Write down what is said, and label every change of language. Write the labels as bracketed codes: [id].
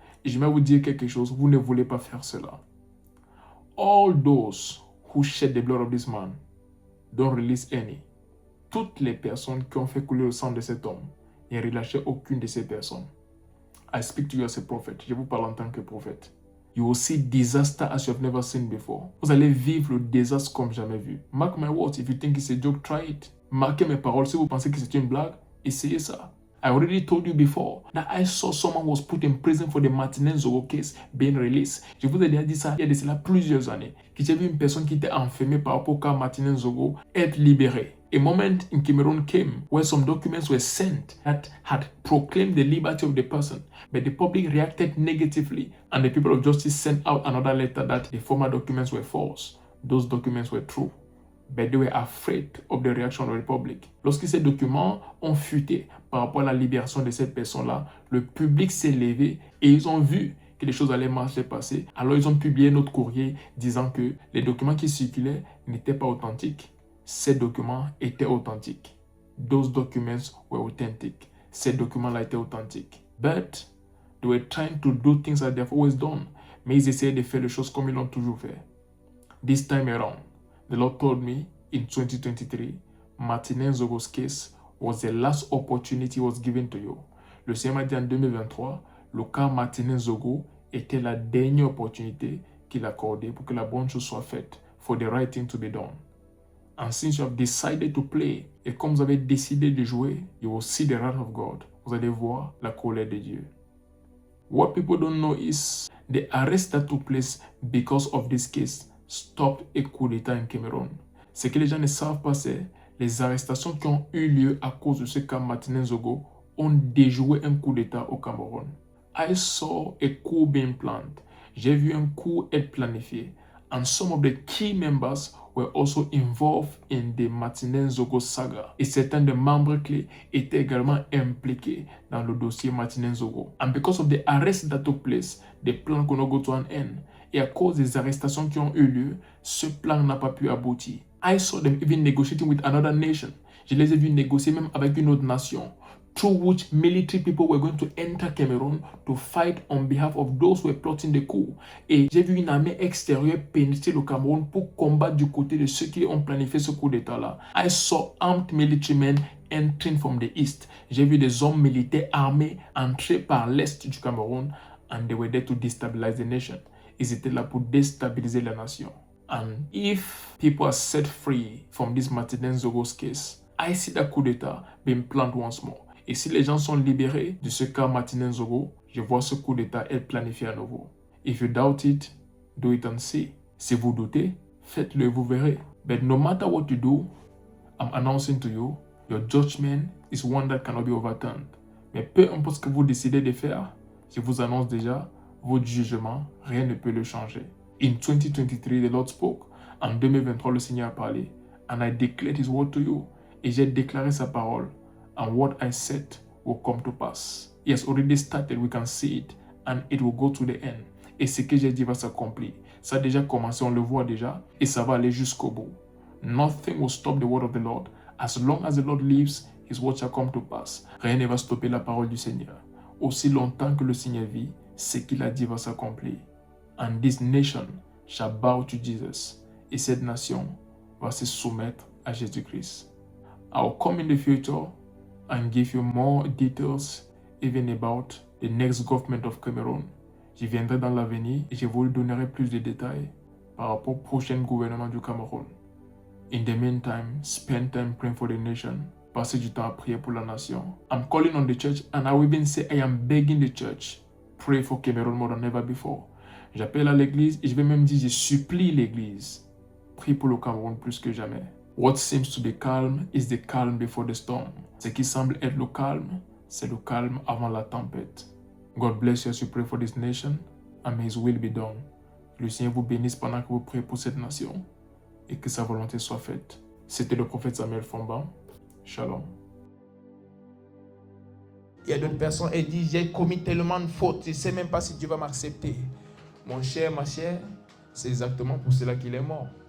[fr] Et je vais vous dire quelque chose. Vous ne voulez pas faire cela. [en] All those who shed the blood of this man, don't release any. [fr] Toutes les personnes qui ont fait couler le sang de cet homme, ne relâchez aucune de ces personnes. [en] I speak to you as a prophet. [fr] Je vous parle en tant que prophète. [en] You will see disaster as you have never seen before. [fr] Vous allez vivre le désastre comme jamais vu. [en] Mark my words. If you think it's a joke, try it. [fr] Marquez mes paroles. Si vous pensez que c'est une blague, essayez ça. [en] I already told you before that I saw someone was put in prison for the Martinez Zogo case being released. [fr] Je vous ai déjà dit ça il y a de cela plusieurs années. Que j'ai vu une personne qui était enfermée par rapport au cas Martinez Zogo être libérée. [en] A moment in Cameroon came where some documents were sent that had proclaimed the liberty of the person, but the public reacted negatively and the people of justice sent out another letter that the former documents were false. Those documents were true, but they were afraid of the reaction of the public. [fr] Lorsque ces documents ont fuité par rapport à la libération de cette personne-là, le public s'est levé et ils ont vu que les choses allaient mal se passer. Alors ils ont publié notre courrier disant que les documents qui circulaient n'étaient pas authentiques. Ces documents étaient authentiques. [en] Those documents were authentic. [fr] Ces documents-là étaient authentiques. [en] But they were trying to do things that they've always done. [fr] Mais ils essayaient de faire les choses comme ils l'ont toujours fait. [en] This time around, the Lord told me in 2023, Martinez Zogo's case was the last opportunity was given to you. [fr] Le Seigneur m'a dit en 2023, le cas Martinez Zogo était la dernière opportunité qu'il accordait pour que la bonne chose soit faite, [en] for the right thing to be done. And since you have decided to play, [fr] et comme vous avez décidé de jouer, [en] you will see the wrath of God. [fr] Vous allez voir la colère de Dieu. [en] What people don't know is the arrest that took place because of this case stopped a coup d'État in Cameroon. [fr] Ce que les gens ne savent pas, c'est les arrestations qui ont eu lieu à cause de ce cas Martinez Zogo ont déjoué un coup d'État au Cameroun. [en] I saw a coup being planned. [fr] J'ai vu un coup être planifié. [en] And some of the key members were also involved in the Martinez Zogo saga. [fr] Et certains des membres clés étaient également impliqués dans le dossier Martinez Zogo. [en] And because of the arrest that took place, the plan could not go to an end. [fr] Et à cause des arrestations qui ont eu lieu, ce plan n'a pas pu aboutir. [en] I saw them even negotiating with another nation. Je les ai vus négocier même avec une autre nation, through which military people were going to enter Cameroon to fight on behalf of those who were plotting the coup. [fr] Et j'ai vu une armée extérieure pénétrer le Cameroun pour combattre du côté de ceux qui ont planifié ce coup d'État-là. [en] I saw armed military men entering from the east. [fr] J'ai vu des hommes militaires armés entrer par l'est du Cameroun, [en] and they were there to destabilize the nation. [fr] Ils étaient là pour déstabiliser la nation. [en] And if people are set free from this Martinez Zogo's case, I see that coup d'État being planned once more. [fr] Et si les gens sont libérés de ce cas Martinez Zogo, je vois ce coup d'État être planifié à nouveau. [en] If you doubt it, do it and see. [fr] Si vous doutez, faites-le et vous verrez. [en] But no matter what you do, I'm announcing to you, your judgment is one that cannot be overturned. [fr] Mais peu importe ce que vous décidez de faire, je vous annonce déjà, votre jugement, rien ne peut le changer. [en] In 2023, the Lord spoke. [fr] En 2023, le Seigneur a parlé. [en] And I declared his word to you. [fr] Et j'ai déclaré sa parole. [en] And what I said will come to pass. He has already started, we can see it, and it will go to the end. [fr] Et ce que j'ai dit va s'accomplir. Ça a déjà commencé, on le voit déjà, et ça va aller jusqu'au bout. [en] Nothing will stop the word of the Lord. As long as the Lord lives, his word shall come to pass. [fr] Rien ne va stopper la parole du Seigneur. Aussi longtemps que le Seigneur vit, ce qu'il a dit va s'accomplir. [en] And this nation shall bow to Jesus. [fr] Et cette nation va se soumettre à Jésus-Christ. [en] I will come in the future and give you more details even about the next government of Cameroon. [fr] Je viendrai dans l'avenir et je vous donnerai plus de détails par rapport au prochain gouvernement du Cameroun. [en] In the meantime, spend time praying for the nation. [fr] Passez du temps à prier pour la nation. [en] I'm calling on the church and I will even say I am begging the church. Pray for Cameroon more than ever before. [fr] J'appelle à l'église et je vais même dire je supplie l'église. Prie pour le Cameroun plus que jamais. What seems to be calm is the calm before the storm. Ce qui semble être le calme, c'est le calme avant la tempête. God bless you as you pray for this nation, and may his will be done. Le Seigneur vous bénisse pendant que vous priez pour cette nation, et que sa volonté soit faite. C'était le prophète Samuel Fomba. Shalom. Il y a d'autres personnes qui disent j'ai commis tellement de fautes, je ne sais même pas si Dieu va m'accepter. Mon cher, ma chère, c'est exactement pour cela qu'il est mort.